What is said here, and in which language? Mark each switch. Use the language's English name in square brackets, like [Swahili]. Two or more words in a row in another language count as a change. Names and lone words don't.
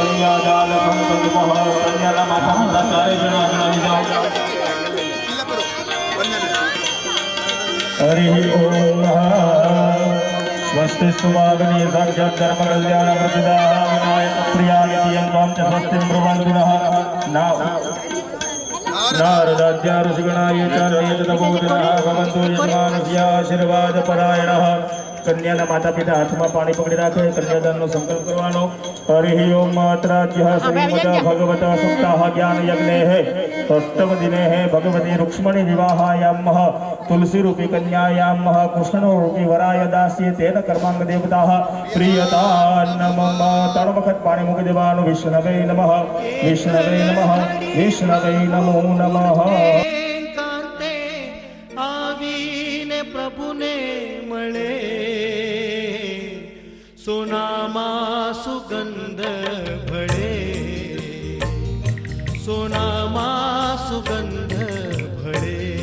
[Gujarati] કન્યાદાન સંકલ્પ કન્યાના માતા પિતા ચારે જણા જણાવી જાઓ. [Sanskrit] हरि ओम स्वस्ति सुवागनी साक्षात् धर्म कल्याण प्रदान विनायक प्रियायति त्वं च स्वस्ति ब्रह्मणः नारदाद्या ऋषिगणाय च नेतदबोधनः भवन्तु यजमानस्य आशीर्वाद परायणः. [Gujarati] कन्याના માતા પિતા હાથમાં પાણી પકડી રાખે કન્યાદાનનો સંકલ્પ કરવાનો. [Sanskrit] हरि ओम मात्राद्यः श्रीमद भगवत सप्ताह ज्ञान यज्ञेः अष्टम दिनेः भगवती रूक्ष्मणी विवाहायामः तुलसी रूपी कन्यायाम कृष्ण रूपी वराय दास्य तेन कर्मांग देवता प्रियता नमः. [Gujarati] ત્રણ વખત પાણી મૂકી દેવાનું. [Sanskrit] विष्णवे नमः विष्णवे नमः विष्णवे नमो नमः. [Gujarati] કાંતે આવીને પ્રભુને મળે સોનામાં સુગંધ ભળે સોનામાં સુગંધ ભળે.